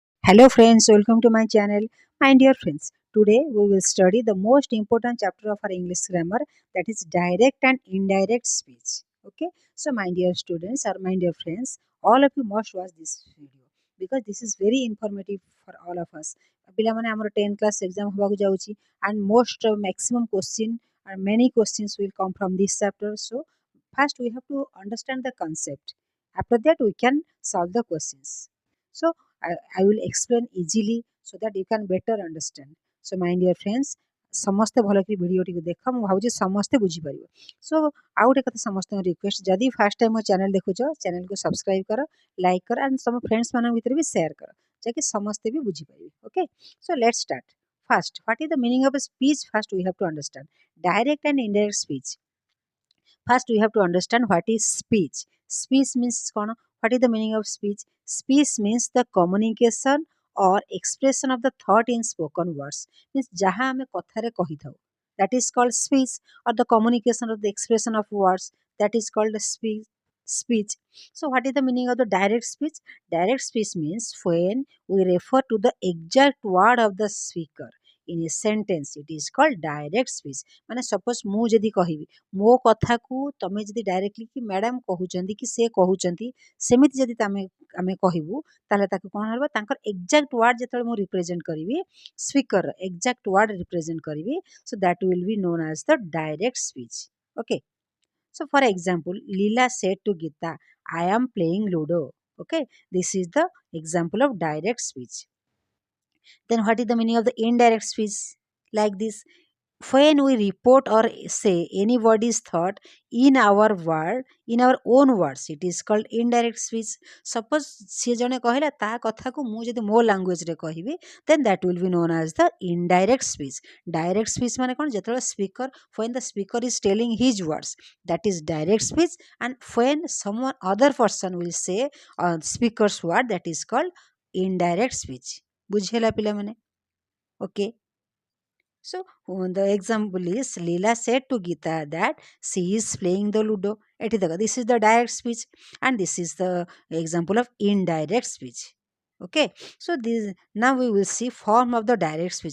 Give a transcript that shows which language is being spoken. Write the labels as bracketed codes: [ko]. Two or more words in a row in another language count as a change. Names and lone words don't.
[en] Hello friends, welcome to my channel. My dear friends, today we will study the most important chapter of our English grammar, that is direct and indirect speech. Okay, so my dear students or my dear friends, all of you must watch this video because this is very informative for all of us. [or] ପିଲାମାନେ ଆମର [en] 10 class exam [or] ହେବାକୁ ଯାଉଛି [en] and most maximum question and many questions will come from this chapter. So first we have to understand the concept. After that we can solve the questions. So I will explain easily so that you can better understand. So my dear friends, [or] ସମସ୍ତେ ଭଲ କି ଭିଡ଼ିଓଟିକୁ ଦେଖ, ମୁଁ ଭାବୁଛି ସମସ୍ତେ ବୁଝିପାରିବ। ସୋ ଆଉ ଗୋଟେ କଥା ସମସ୍ତଙ୍କୁ ରିକ୍ୱେଷ୍ଟ, ଯଦି [en] first time [or] ମୋ ଚ୍ୟାନେଲ୍ ଦେଖୁଛ, ଚ୍ୟାନେଲ୍କୁ ସବସ୍କ୍ରାଇବ୍ କର, ଲାଇକ୍ କର ଆଣ୍ଡ ତମ ଫ୍ରେଣ୍ଡସ୍ମାନଙ୍କ ଭିତରେ ବି ସେୟାର କର, ଯାହାକି ସମସ୍ତେ ବି ବୁଝିପାରିବେ। [en] Okay, so let's start. First, what is the meaning of a speech? First, we have to understand direct and indirect speech. First, we have to understand what is speech. Speech means what is the meaning of speech? Speech means the communication or expression of the thought in spoken words. Means [or] ଯାହା ଆମେ କଥାରେ କହିଥାଉ, [en] that is called speech, or the communication of the expression of words, that is called speech. So what is the meaning of the direct speech? Direct speech means when we refer to the exact word of the speaker in a sentence, it is called direct speech. [or] ମାନେ ସପୋଜ ମୁଁ ଯଦି କହିବି ମୋ କଥାକୁ ତମେ ଯଦି ଡାଇରେକ୍ଟଲି କି ମ୍ୟାଡ଼ାମ କହୁଛନ୍ତି କି ସେ କହୁଛନ୍ତି ସେମିତି ଯଦି ଆମେ କହିବୁ, ତାହେଲେ ତାକୁ କ'ଣ ହେବ, ତାଙ୍କର [en] exact word [or] ଯେତେବେଳେ ମୁଁ ରିପ୍ରେଜେଣ୍ଟ କରିବି, [en] speaker exact word represent [or] କରିବି, [en] so that will be known as the direct speech. [or] ଓକେ, [en] so for example, Leela said to Geeta, I am playing Ludo. Okay, this is the example of direct speech. Then what is the meaning of the indirect speech? Like this, when we report or say anybody's thought in our word, in our own words, it is called indirect speech. [or] Suppose ସେ ଜଣେ କହିଲା ତା କଥାକୁ ମୁଁ ଯଦି ମୋ ଲାଙ୍ଗୁଏଜରେ କହିବି, [en] then that will be known as the indirect speech. Direct speech [or] ମାନେ କ'ଣ, ଯେତେବେଳେ [en] speaker, when the speaker is telling his words, that is direct speech, and when someone other person will say speaker's word, that is called indirect speech. [or] ବୁଝିହେଲା ପିଲାମାନେ? [en] Okay. So the example is Leela said to Geeta that she is playing the Ludo. This is the direct speech, and this is the example of indirect speech. Okay, so this now we will see form of the direct speech.